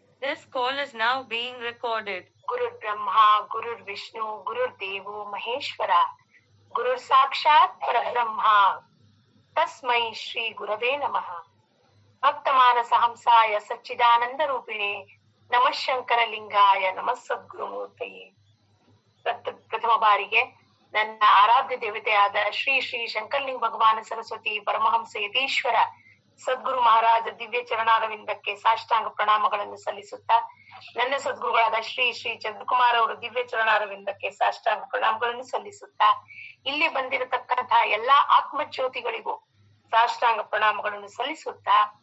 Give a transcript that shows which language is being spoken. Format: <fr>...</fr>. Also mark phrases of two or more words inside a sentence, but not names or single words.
<en>This call is now being recorded.</en> <sa>गुरु ब्रह्मा, गुरु विष्णु, गुरु देवो महेश्वरा, गुरु साक्षात् परब्रह्म, तस्मै श्री गुरवे नमः. भक्तमानस हंसाय सच्चिदानन्द रूपिणे, नमः शङ्कर लिङ्गाय, नमः सद्गुरु मूर्तये.</sa> <kn>ಪ್ರಥಮ ಬಾರಿಗೆ ನನ್ನ ಆರಾಧ್ಯ ದೇವತೆಯಾದ ಶ್ರೀ ಶ್ರೀ ಶಂಕರಲಿಂಗ ಭಗವಾನ ಸರಸ್ವತಿ ಪರಮಹಂಸ ಯತೀಶ್ವರ ಸದ್ಗುರು ಮಹಾರಾಜ ದಿವ್ಯ ಚರಣಾರವಿಂದಕ್ಕೆ ಸಾಷ್ಟಾಂಗ ಪ್ರಣಾಮಗಳನ್ನು ಸಲ್ಲಿಸುತ್ತಾ, ನನ್ನ ಸದ್ಗುರುಗಳಾದ ಶ್ರೀ ಶ್ರೀ ಚಂದ್ರಕುಮಾರ್ ಅವರು ದಿವ್ಯ ಚರಣಾರವಿಂದಕ್ಕೆ ಸಾಷ್ಟಾಂಗ ಪ್ರಣಾಮಗಳನ್ನು ಸಲ್ಲಿಸುತ್ತಾ, ಇಲ್ಲಿ ಬಂದಿರತಕ್ಕಂತಹ ಎಲ್ಲಾ ಆತ್ಮಜ್ಯೋತಿಗಳಿಗೂ ಸಾಷ್ಟಾಂಗ ಪ್ರಣಾಮಗಳನ್ನು ಸಲ್ಲಿಸುತ್ತಾ,</kn>